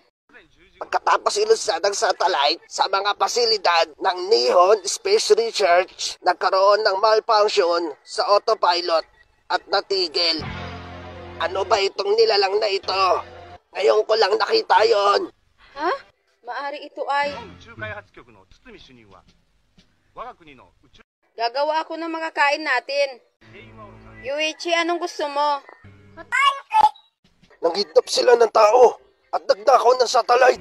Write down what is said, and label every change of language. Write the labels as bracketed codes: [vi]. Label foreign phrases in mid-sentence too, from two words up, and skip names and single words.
[tl] Pagkatapos ilunsad ang satellite sa mga pasilidad ng Nihon Space Research, nagkaroon ng malfunction sa autopilot at natigil. Ano ba itong nilalang na ito? Ngayon ko lang nakita yon. Ha? Maari ito ay... [ja] 宇宙開発局の堤主任は我が国の宇宙 [tl] Gagawa ako ng mga kain natin. Yuichi, anong gusto mo? Nanghidnap sila ng tao at nagnakaw ng satellite.